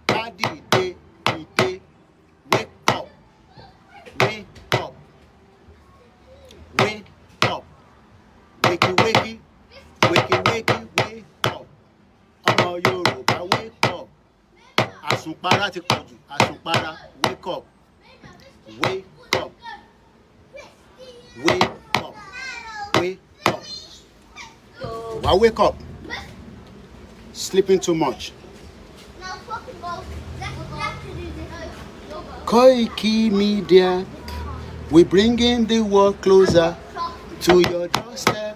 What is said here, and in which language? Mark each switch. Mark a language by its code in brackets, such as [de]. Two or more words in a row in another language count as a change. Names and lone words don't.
[yo] dìde, dìde, [en] wake up, wake up, wake up, wakey, wakey, wakey, wakey, wake up. [yo] Ọmọ Yorùbá [en] wake up. [yo] Àsùnpara ti pọ̀ jù, àsùnpara [en] wake up, wake up, wake up, wake up. Why wake up? Sleeping too much. Koiki Media, we bringing the world closer to your doorstep.